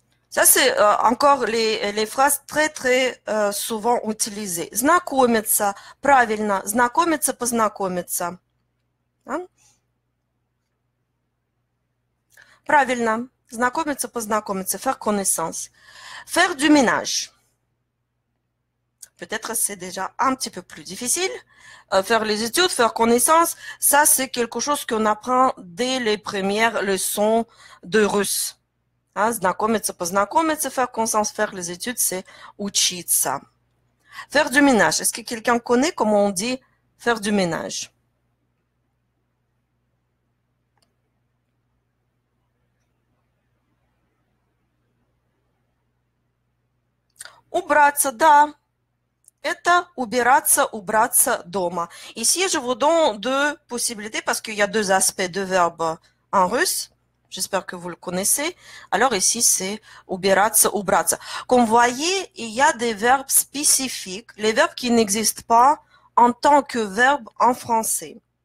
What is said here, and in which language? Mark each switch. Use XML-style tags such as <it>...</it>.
<fr>Ça, c'est encore les phrases très souvent utilisées.</fr> <ru>Знакомиться, правильно, знакомиться, познакомиться. Да? Правильно, знакомиться, познакомиться,</ru> <fr>faire connaissance. Faire du ménage. Peut-être c'est déjà un petit peu plus difficile. Faire les études, faire connaissance, ça c'est quelque chose qu'on apprend dès les premières leçons de russe.</fr> <ru>Знакомиться, познакомиться,</ru> <fr>faire connaissance, faire les études, c'est учиться. Faire du ménage. Est-ce que quelqu'un connaît comment on dit faire du ménage?</fr> <ru>Убраться, да. Это убираться, убраться дома.</ru> <fr>Ici, je vous donne deux possibilités parce qu'il y a deux aspects de verbes en russe. J'espère que vous le connaissez. Alors ici, c'est убираться, убраться. Comme vous voyez, il y a des verbes spécifiques, les verbes qui n'existent pas en tant que verbes en français.</fr>